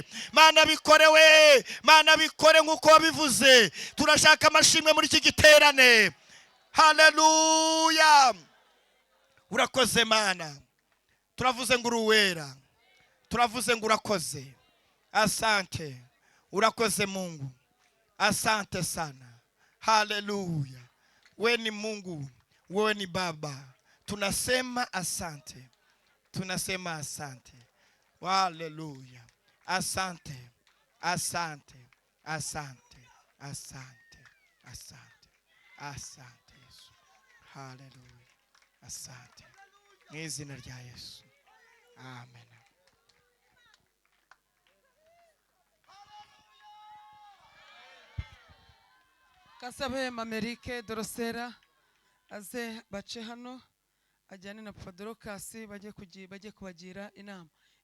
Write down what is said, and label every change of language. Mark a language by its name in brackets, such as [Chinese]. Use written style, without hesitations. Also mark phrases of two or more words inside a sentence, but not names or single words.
[Kinyarwanda] Mana bikore we, Mana bikore nk'uko wabivuze. Turashaka amashimwe muri iki giterane, haleluya. Urakoze Mana, turavuze ngo uruwera, turavuze ngo urakoze. [Swahili] Asante, urakoze Mungu, asante sana, haleluya. We ni Mungu, wewe ni Baba, tunasema asante, tunasema asante, haleluya. Asante, asante, asante, asante, asante, asante Yesu, haleluya. [Kinyarwanda] Asante mu izina rya Yesu, amen. Kasabe Mamerike Dorosera aze bace hano, ajyane na Padrokasi bajye kubagira inama.